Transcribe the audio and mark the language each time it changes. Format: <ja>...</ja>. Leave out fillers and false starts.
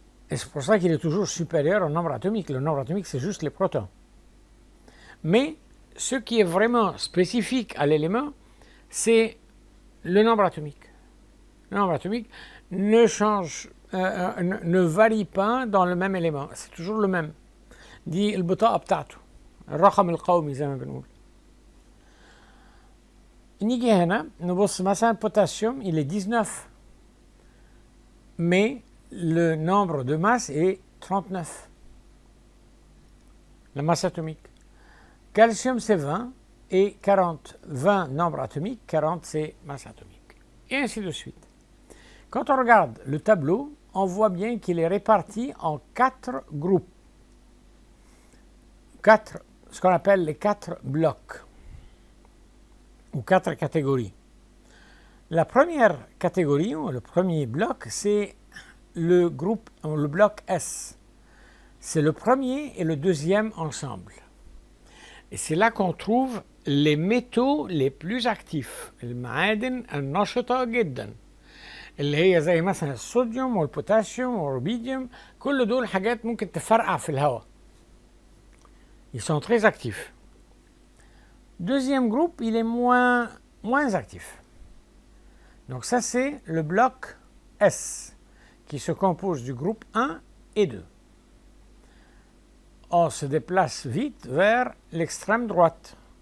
<fr>Et c'est pour ça qu'il est toujours supérieur au nombre atomique. Le nombre atomique, c'est juste les protons. Mais ce qui est vraiment spécifique à l'élément, c'est le nombre atomique. Le nombre atomique ne change, ne varie pas dans le même élément. C'est toujours le même.</fr> <ar>دي البطاقة بتاعته، الرقم القومي زي ما بنقول. نيجي هنا نبص مثلا البوتاسيوم</ar> <fr>il est 19 mais le nombre de masse est 39, la masse atomique. Calcium c'est 20 et 40, 20 nombre atomique, 40 c'est masse atomique, et ainsi de suite. Quand on regarde le tableau, on voit bien qu'il est réparti en 4 groupes, ce qu'on appelle les 4 blocs, ou 4 catégories. La première catégorie, ou le premier bloc, c'est le groupe, le bloc S. C'est le premier et le deuxième ensemble. Et c'est là qu'on trouve les métaux les plus actifs.</fr> <ar>المعادن النشطة جدا. اللي هي زي مثلا الصوديوم والبوتاسيوم والروبيديوم، كل دول حاجات ممكن تفرقع في الهواء.</ar> <fr>Ils sont très actifs. Deuxième groupe, il est moins actif. Donc ça, c'est le bloc S, qui se compose du groupe 1 et 2. On se déplace vite vers l'extrême droite.</fr>